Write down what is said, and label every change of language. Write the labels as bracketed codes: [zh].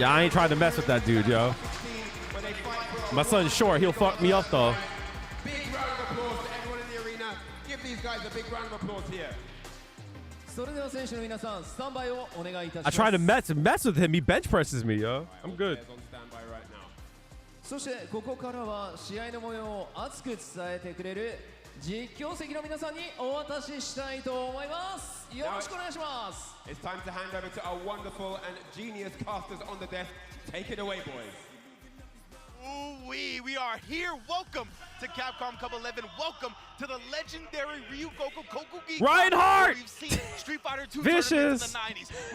[en] Yeah, I ain't trying to mess with that dude, yo. when they fight for My son's short. He'll fuck me up, though. big round of applause to everyone in the arena. Give these guys a big round of applause here. [ja] それでは選手の皆さんスタンバイをお願いいたします [en] try to mess with him. He bench presses me, yo. I'm good. Players on standby right now. [ja] そしてここからは試合の模様を熱く伝えてくれる実況席の皆さんにお渡ししたいと思いますよろしくお願いします [en] It's time to hand over to our wonderful and genius casters on the desk. Take it away, boys. Ooh-wee, we are here. Welcome to Capcom Cup 11. Welcome to the legendary Ryugoku Kokugi. Reinhardt! We've seen Street Fighter 2 Vicious! tournaments in the 90s.